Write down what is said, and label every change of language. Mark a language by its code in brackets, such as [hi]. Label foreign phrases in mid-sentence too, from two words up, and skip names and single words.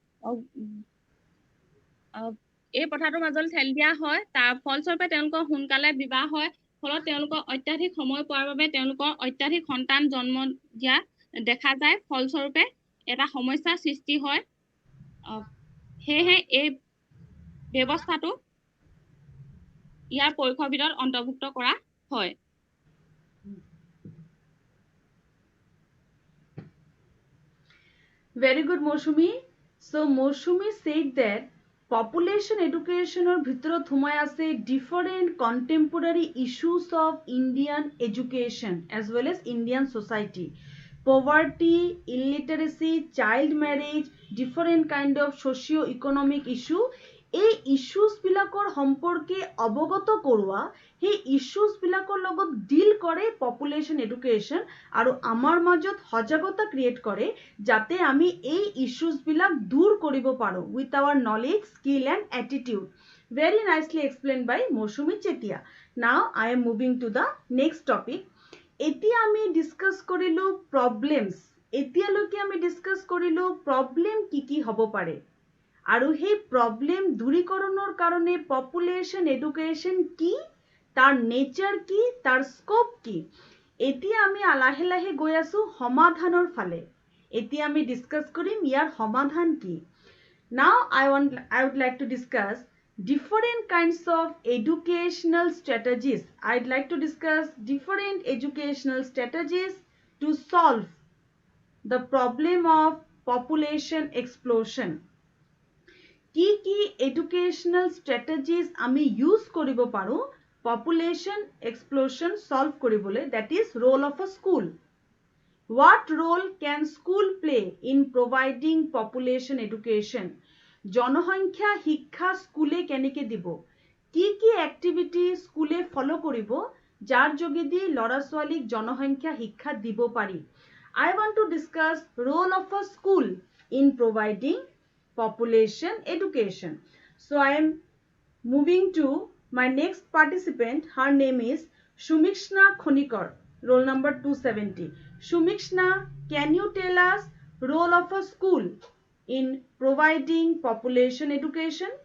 [as] এই প্ৰথাটোৰ মাজলৈ ঠেলি দিয়া হয় তাৰ ফলস্বৰূপে তেওঁলোকৰ সোনকালে বিবাহ হয় ফলত তেওঁলোকৰ অত্যাধিক সময় পোৱাৰ বাবে তেওঁলোকৰ অত্যাধিক সন্তান জন্ম দিয়া দেখা যায় ফলস্বৰূপে এটা সমস্যাৰ সৃষ্টি হয় সেয়েহে এই ব্যৱস্থাটো ইয়াৰ পৰীক্ষাৰ ভিতৰত অন্তৰ্ভুক্ত কৰা হয় [en] Very good Mousumi. So Mousumi said that population education or [as] ভিতৰত সোমাই আছে [en] different contemporary issues of Indian education as well as Indian society. Poverty, illiteracy, child marriage, different kind of socio-economic issue. [as] এই ইস্যুজ বিলাকৰ সম্পৰ্কে অৱগত কৰোৱা সেই ইস্যুজ বিলাকৰ লগত ডিল কৰে [en] population education [as] আৰু আমাৰ মাজত সজাগতা ক্ৰিয়েট কৰে যাতে আমি এই ইস্যুজ বিলাক দূৰ কৰিব পাৰো [en] with our knowledge skill and attitude very nicely explained by Mousumi Chetia now I am moving to the next topic [as] এতিয়া আমি ডিছকাছ কৰিলো প্ৰব্লেমছ এতিয়ালৈকে আমি ডিছকাছ কৰিলো প্ৰব্লেম কি হ'ব পাৰে আৰু সেই প্ৰব্লেম দূৰীকৰণৰ কাৰণে [en] population education [as] কি তাৰ নেচাৰ কি তাৰ স্কোপ কি এতিয়া আমি লাহে লাহে গৈ আছো সমাধানৰ ফালে এতিয়া আমি ডিছকাছ কৰিম ইয়াৰ সমাধান কি নাও [en] I would like to discuss different kinds of educational strategies. I'd like to discuss different educational strategies to solve the problem of population explosion. [as] কি কি [en] educational strategies [as] আমি use কৰিব পাৰো [en] population explosion solve [as] কৰিবলৈ, [en] that is role of a school. What role can school play in providing population education? [as] জনসংখ্যা শিক্ষা স্কুলে কেনেকৈ দিব, কি কি এক্টিভিটি স্কুলে ফলো কৰিব যাৰ যোগেদি ল'ৰা ছোৱালীক জনসংখ্যা শিক্ষা দিব পাৰি. [en] I want to discuss role of a school in providing population education. So I am moving to my next participant. Her name is Shumikshna Khonikar, roll number 270. Shumikshna, can you tell us role of a school in providing population education?